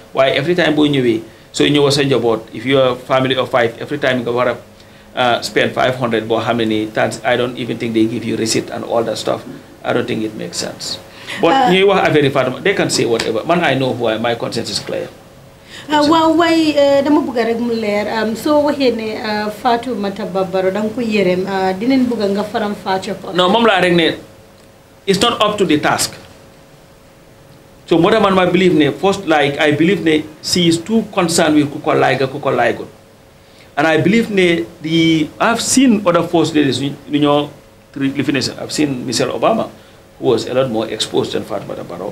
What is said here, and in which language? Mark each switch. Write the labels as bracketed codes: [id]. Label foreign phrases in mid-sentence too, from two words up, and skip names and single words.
[en] Why every time going away? So in your board, if you're a family of 5, every time you go spend 500, but how many times? I don't even think they give you receipt and all that stuff. I don't think it makes sense. But they can say whatever. Man, I know who my conscience is clear. [wo] waaw waaye dama bëgg rek mu leer soo waxee ne Fatoumata Baro da nga ko yërëm dinañ bëgg nga faram fàcce ko. non moom laa rek ne [en] it's not up to the task. So more than I believe ne first I believe ne she is too concerned with kuko like good. And I believe ne I've seen other first ladies I've seen Michelle Obama, who was a lot more exposed than Fatoumata Baro.